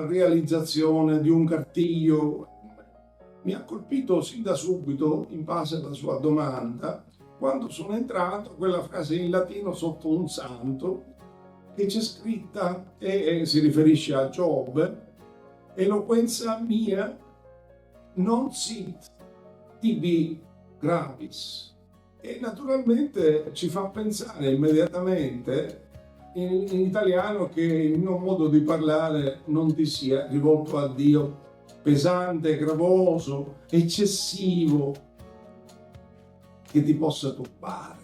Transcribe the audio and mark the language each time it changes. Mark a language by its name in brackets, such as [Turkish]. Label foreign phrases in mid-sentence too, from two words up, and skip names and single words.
[Italian] realizzazione di un cartiglio, mi ha colpito sin da subito, in base alla sua domanda, quando sono entrato, quella frase in latino sotto un santo, che c'è scritta e si riferisce a Giobbe: [Latin] eloquenza mia non sit tibi gravis. [Italian] E naturalmente ci fa pensare immediatamente in italiano che il mio modo di parlare non ti sia rivolto a Dio pesante, gravoso, eccessivo. che ti possa turbare.